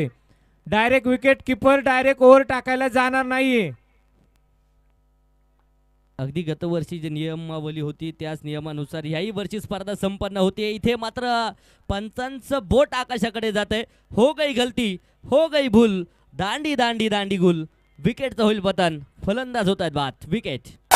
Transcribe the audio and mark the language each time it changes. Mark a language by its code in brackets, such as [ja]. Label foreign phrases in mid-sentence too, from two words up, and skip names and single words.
[en] direct wicket keeper direct over [mr] टाकायला जाणार नाहीये. अगदी गतवर्षी जी नियमावली होती त्याच नियमानुसार याही वर्षी स्पर्धा संपन्न होते. इथे मात्र पंचांचं बोट आकाशाकडे जात आहे. [hi] हो गई गलती, हो गई भूल, दांडी दांडी दांडी गुल. [mr] विकेटचं होईल पतन, फलंदाज होत आहेत बाद. विकेट.